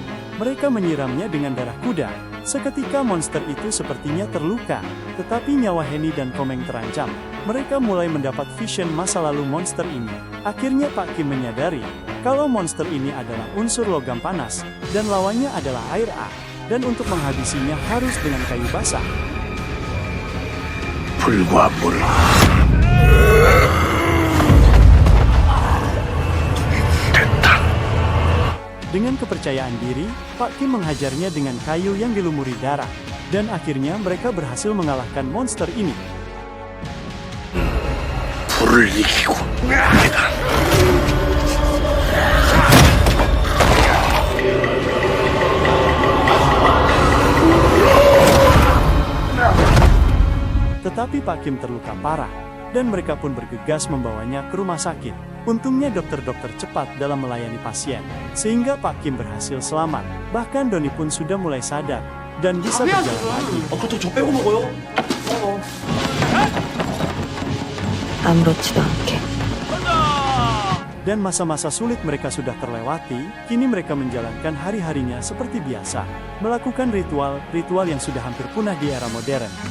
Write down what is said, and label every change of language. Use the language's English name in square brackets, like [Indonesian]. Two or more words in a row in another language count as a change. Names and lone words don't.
[Indonesian] Mereka menyiramnya dengan darah kuda. Seketika monster itu sepertinya terluka. Tetapi nyawa Henny dan Komeng terancam. Mereka mulai mendapat vision masa lalu monster ini. Akhirnya Pak Kim menyadari kalau monster ini adalah unsur logam panas. Dan lawannya adalah air A. Dan untuk menghabisinya harus dengan kayu basah. [Korean] 불과 물. [Indonesian] Dengan kepercayaan diri, Pak Kim menghajarnya dengan kayu yang dilumuri darah. Dan akhirnya mereka berhasil mengalahkan monster ini. [Korean] 불을 이기고 내가 [Indonesian] Tetapi Pak Kim terluka parah, dan mereka pun bergegas membawanya ke rumah sakit. Untungnya dokter-dokter cepat dalam melayani pasien, sehingga Pak Kim berhasil selamat. Bahkan Doni pun sudah mulai sadar, dan bisa berjalan lagi. [Korean] 그것도 저 빼고 먹어요? 아무렇지도 않게. [Indonesian] Dan masa-masa sulit mereka sudah terlewati, kini mereka menjalankan hari-harinya seperti biasa. Melakukan ritual yang sudah hampir punah di era modern.